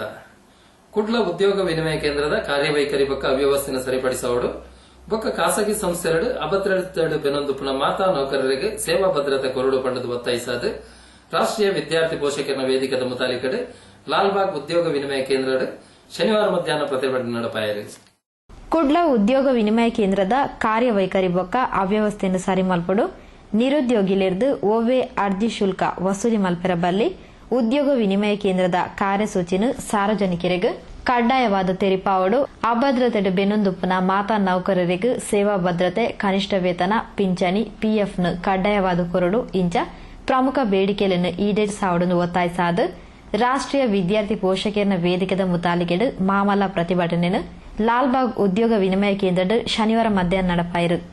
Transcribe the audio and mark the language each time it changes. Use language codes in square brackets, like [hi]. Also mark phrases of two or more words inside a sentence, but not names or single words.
[tcy] ಕುಡ್ಲ ಉದ್ಯೋಗ ವಿನಿಮಯ ಕೇಂದ್ರದ ಕಾರ್ಯವೈಖರಿ ಬೊಕ್ಕ ಅವ್ಯವಸ್ಥೆನ ಸರಿಪಡಿಸೋಡು ಬೊಕ್ಕ ಖಾಸಗಿ ಸಂಸ್ಥೆಗಳು ಅಭದ್ರತೆ ಬೆನ್ನೊಂದುಪುನ ಮಾತಾ ನೌಕರರಿಗೆ ಸೇವಾ ಭದ್ರತೆ ಕೊರಡು ಪಂಡದು ಒತ್ತಾಯಿಸಾದ ರಾಷ್ಟ್ರೀಯ ವಿದ್ಯಾರ್ಥಿ ಪೋಷಕರ ವೇದಿಕೆದ ಮುತಾಲಿಕಡೆ ಲಾಲ್ಬಾಗ್ ಉದ್ಯೋಗ ವಿನಿಮಯ ಕೇಂದ್ರ ಶನಿವಾರ ಮಧ್ಯಾಹ್ನ ಪ್ರತಿಭಟನೆ ನಡೆಪಾಯರು. ಕುಡ್ಲ ಉದ್ಯೋಗ ವಿನಿಮಯ ಕೇಂದ್ರದ ಕಾರ್ಯವೈಖರಿ ಬೊಕ್ಕ ಅವ್ಯವಸ್ಥೆಯನ್ನು ಸರಿ ಮಲ್ಪಡು ನಿರುದ್ಯೋಗಿಲಿರ್ದು ಓವೆ ಅರ್ಜಿ ಶುಲ್ಕ ವಸೂಲಿ ಮಲ್ಪೆರ ಬಲ್ಲಿ ಉದ್ಯೋಗ ವಿನಿಮಯ ಕೇಂದ್ರದ ಕಾರ್ಯಸೂಚಿನ ಸಾರ್ವಜನಿಕರಿಗೆ ಕಡ್ಡಾಯವಾದ ತೆರಿಪಾವಡು ಅಭದ್ರತೆ ಬೆನ್ನೊಂದುಪ್ಪನ ಮಾತಾ ನೌಕರರಿಗೆ ಸೇವಾ ಭದ್ರತೆ, ಕನಿಷ್ಠ ವೇತನ, ಪಿಂಚಣಿ, ಪಿಎಫ್ನ ಕಡ್ಡಾಯವಾದ ಕೊರಡು ಇಂಚ ಪ್ರಮುಖ ಬೇಡಿಕೆಗಳನ್ನು ಈಡೇರಿಸಾವಡನ್ನು ಒತ್ತಾಯಿಸಾದ ರಾಷ್ಟ್ರೀಯ ವಿದ್ಯಾರ್ಥಿ ಪೋಷಕರ ವೇದಿಕೆದ ಮುತಾಲಿಕೆಡು ಮಾಮಲ್ಲ ಪ್ರತಿಭಟನೆಯನ್ನು ಲಾಲ್ಬಾಗ್ ಉದ್ಯೋಗ ವಿನಿಮಯ ಕೇಂದ್ರದ ಶನಿವಾರ ಮಧ್ಯಾಹ್ನ ನಡೆಪಾಯಿರು.